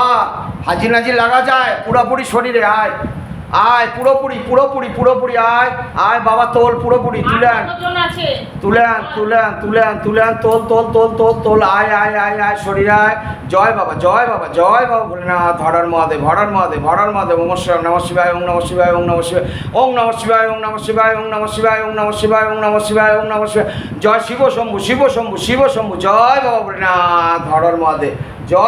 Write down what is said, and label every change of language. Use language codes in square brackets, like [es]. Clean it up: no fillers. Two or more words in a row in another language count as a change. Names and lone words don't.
[bn] হাজি নাজি লাগা যায় পুরোপুরি শরীরে, আয় আয় পুরোপুরি পুরোপুরি পুরোপুরি আয় আয় বাবা, তোল পুরোপুরি, আর তুলে আন কতজন আছে? তুলে আন তুলে আন তুলে আন তুলে আন, তোল তোল তোল তোল তোল, আয় আয় আয় আয় শরীরে আয়। জয় বাবা জয় বাবা জয় বাবা বলে না, ধরার মহাদেব হরার মহাদেব হরার মহাদেব, [sa] ওম নম শিবায় ওম নম শিবায় ওম নম শিবায় ওম নম শিবায় ওম নম শিবায় ওম নম শিবায় ওম নম শিবায় ওম নম শিবায় ওম নম শিবায়, [bn] জয় শিব শম্ভু শিব শম্ভু শিব শম্ভু, জয় বাবা বলে না, ধরার মহাদেব